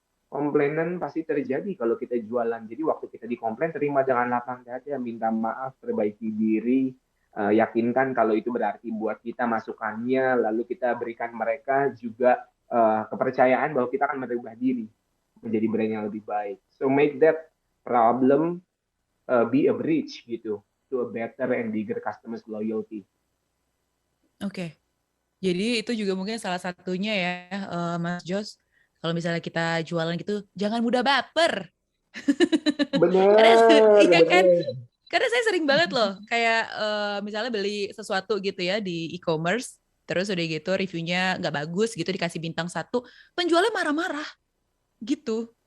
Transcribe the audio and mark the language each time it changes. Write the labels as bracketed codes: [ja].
[id] Komplainan pasti terjadi kalau kita jualan. Jadi waktu kita dikomplain, terima dengan lapang dada, minta maaf, perbaiki diri, yakinkan kalau itu berarti buat kita masukannya, lalu kita berikan mereka juga kepercayaan bahwa kita akan merubah diri menjadi brand yang lebih baik. [en] So make that problem be a bridge gitu to a better and bigger customers loyalty. [id] Oke. Jadi itu juga mungkin salah satunya ya, Mas Jos. Kalau misalnya kita jualan gitu, jangan mudah baper. Bener, Iya kan? Karena saya sering banget loh, kayak misalnya beli sesuatu gitu ya di e-commerce, terus udah gitu reviewnya nggak bagus gitu, dikasih bintang 1, penjualnya marah-marah gitu.